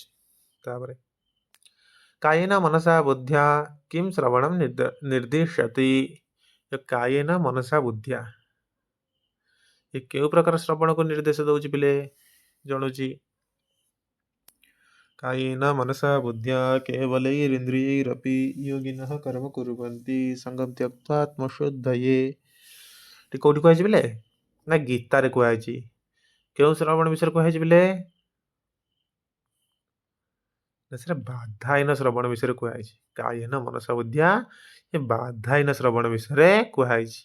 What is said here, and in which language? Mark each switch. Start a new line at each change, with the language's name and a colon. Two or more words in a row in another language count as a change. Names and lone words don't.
Sanskrit: ତାପରେ କାୟେନ ମନସା ବୁଦ୍ଧ୍ୟା କିଂ ଶ୍ରବଣମ୍ ନିର୍ଦ୍ଦିଶତି। କାୟେନ ମନସା ବୁଦ୍ଧ୍ୟା,
Odia: ଏ କେଉଁ ପ୍ରକାର ଶ୍ରବଣକୁ ନିର୍ଦ୍ଦେଶ ଦେଉଛି ପିଲେ, ଜଣୁଛି।
Sanskrit: କାୟେନ ମନସା ବୁଦ୍ଧ୍ୟା କେବଲୈରିନ୍ଦ୍ରିୟୈରପି योगिनः कर्म कुर्वन्ति सङ्गं त्यक्त्वा आत्मशुद्धये।
Odia: ଏଠି କେଉଁଠି କୁହାଯାଇଛି ପିଲେ ନା ଗୀତାରେ କୁହାଯାଇଛି। କେଉଁ ଶ୍ରବଣ ବିଷୟରେ କୁହାଯାଇଛି ପିଲେ? ସେଟା ବାଧାହୀନ ଶ୍ରବଣ ବିଷୟରେ କୁହାଯାଇଛି।
Sanskrit: କାୟେନ ମନସା ବୁଦ୍ଧ୍ୟା,
Odia: ଏ ବାଧାହୀନ ଶ୍ରବଣ ବିଷୟରେ କୁହାଯାଇଛି।